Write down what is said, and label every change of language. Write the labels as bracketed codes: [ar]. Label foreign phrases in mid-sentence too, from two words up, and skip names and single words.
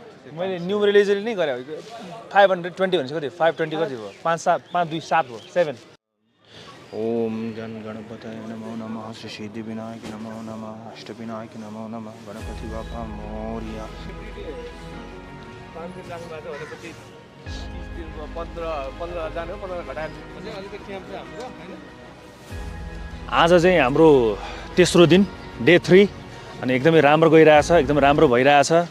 [ne] मैले न्युमरलाइजली नै गरे 520 भनेको कति 520 कति भयो 5 2 7 [sa] ओम गण गणपतये नमो नमः श्री सिद्धि विनायक नमो नमः अष्ट विनायक नमो नमः [mr] गणपति बाबा मोरिया [ne] 5 दिन लाग्नुभएको भनेपछि 30 दिनमा 15 जाने हो 15 घटाएर चाहिँ अलिकति क्याम्प चाहिँ हाम्रो हैन आज चाहिँ हाम्रो तेस्रो दिन डे 3 अनि एकदमै राम्रो गइरहेछ एकदमै राम्रो भइरहेछ